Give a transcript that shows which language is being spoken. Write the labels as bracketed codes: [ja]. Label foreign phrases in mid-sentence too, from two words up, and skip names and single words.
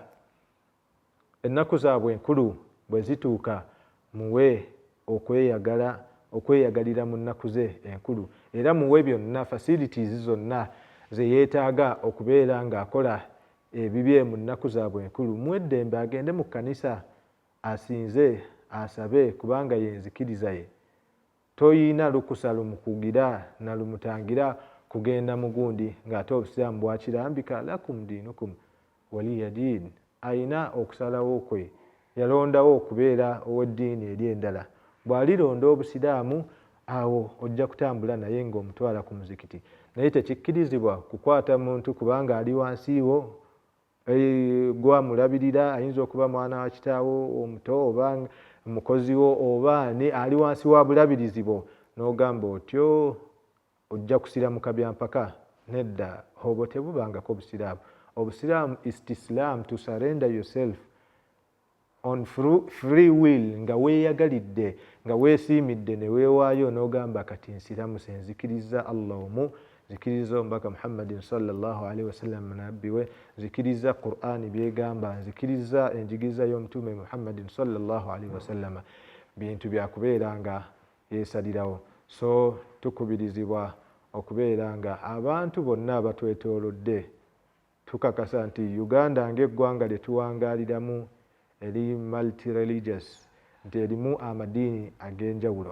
[lg] Ennaku zaabwe enkulu bwe zituuka muwe okweyagalira mu nnaku ze enkulu, era muwe byonna facilities zonna ze yeetaaga okubeera ng'akola ebibye mu nnaku zaabwe enkulu. Muwe eddembe agende mu kkanisa asinze, asabe kubanga ye nzikiriza ye. toyina lukusa lumukugira na lumutangira kugenda mugundi ng'ate obusiraamu bwakirambika [ar] lakum dinukum waliya din. [lg] Ayina okusalawo kwe, yalondawo okubeera ow'eddiini eri endala. Bw'alironda obusiraamu awo ojja kutambula naye ng'omutwala ku muzikiti, naye tekikkirizibwa kukwata muntu kubanga ali wansi wo gwamulabirira. Ayinza okuba mwana wa kitaawo omuto oba mukozi wo oba ani ali wansi wa bulabirizi bwo n'ogamba otyo ojja kusiramuka byampaka. Nedda, obwo tebubangako busiraamu. Obusiraamu istislam, [en] to surrender yourself on free will, [lg] nga weeyagalidde, nga weesiimidde ne weewaayo n'ogamba kati nsiramuse, nzikiriza Allah omu, nzikiriza omubaka Muhammadin [ar] sallallahu alaihi wasallam [lg] nabbi we, nzikiriza Qur'ani byegamba, nzikiriza enjigiriza y'omutume Muhammadin [ar] sallallahu alaihi wasallam. [lg] Bintu byakubeera nga yeesalirawo. So tukubirizibwa okubeera nga abantu bonna abatwetoolodde tukakasa nti Uganda ng'eggwanga lye tuwangaaliramu eri multi-religious, nti erimu amadiini ag'enjawulo.